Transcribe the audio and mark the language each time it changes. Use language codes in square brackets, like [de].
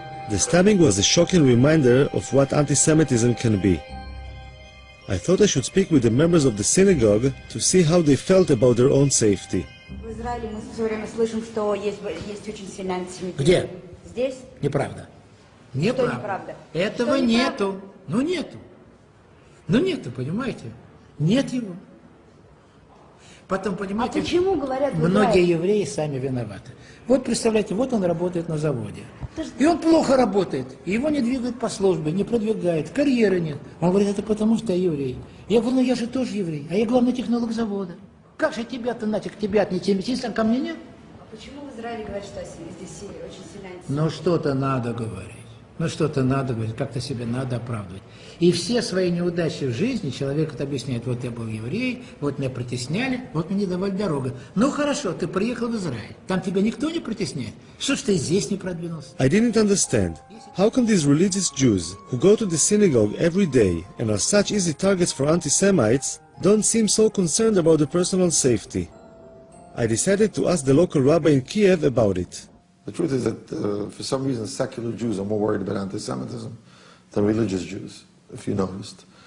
[en] The stabbing was a shocking reminder of what anti-Semitism can be. I thought I should speak with the members of the synagogue to see how they felt about their own safety. [ru] В Израиле мы все время слышим, что есть очень сильный антисемитизм. Где? Здесь? Неправда. Что неправда? Этого Что нету. Ну нету. Ну нету, понимаете? Нет его. Потом, понимаете, почему говорят в многие Израиле? евреи сами виноваты. Вот представляете, вот он работает на заводе. И он плохо работает. И его не двигают по службе, не продвигают, карьеры нет. Он говорит, это потому что я еврей. Я говорю, ну я же тоже еврей, а я главный технолог завода. Как же тебя-то, нафиг, тебя антисемитизм, а ко мне нет? Почему в Израиле говорят, что здесь очень сильный антисемитизм? Ну что-то надо говорить. Ну что-то надо говорить, как-то себе надо оправдывать. И все свои неудачи в жизни человек это объясняет. Вот я был еврей, вот меня притесняли, вот мне не давали дорогу. Ну хорошо, ты приехал в Израиль. Там тебя никто не притесняет. Что ж ты здесь не продвинулся? [en] I didn't understand. How come these religious Jews, who go to the synagogue every day and are such easy targets for anti-Semites, don't seem so concerned about their personal safety? I decided to ask the local rabbi in Kiev about it. The truth is that for some reason secular Jews are more worried about anti-Semitism than religious Jews, if you noticed.